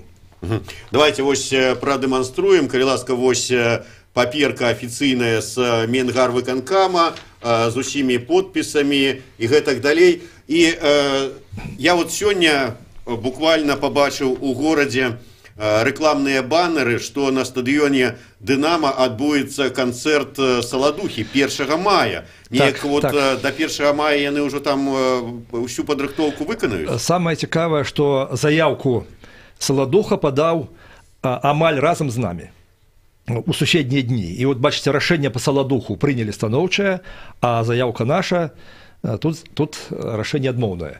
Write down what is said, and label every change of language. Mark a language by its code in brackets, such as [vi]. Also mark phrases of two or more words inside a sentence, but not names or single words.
[be] Давайте вось прадэманструем, калі ласка, вось паперка афіцыйная з Мінгарвыканкама, з усімі подпісамі і гэтак далей. І я вот сёння буквально побачыў у горадзе [ru] рекламные баннеры, что на стадионе «Динамо» отбудется концерт Саладухи 1 мая. [be] Неяк вот до 1 мая яны уже там всю подрыхтовку выканаюць? Самое цікавае, что заявку Саладуха подал амаль разом з нами у суседнія дні. І от бачыце, рашэнне по Саладуху прынялі станоўчае, а заявка наша тут рашэнне адмоўнае.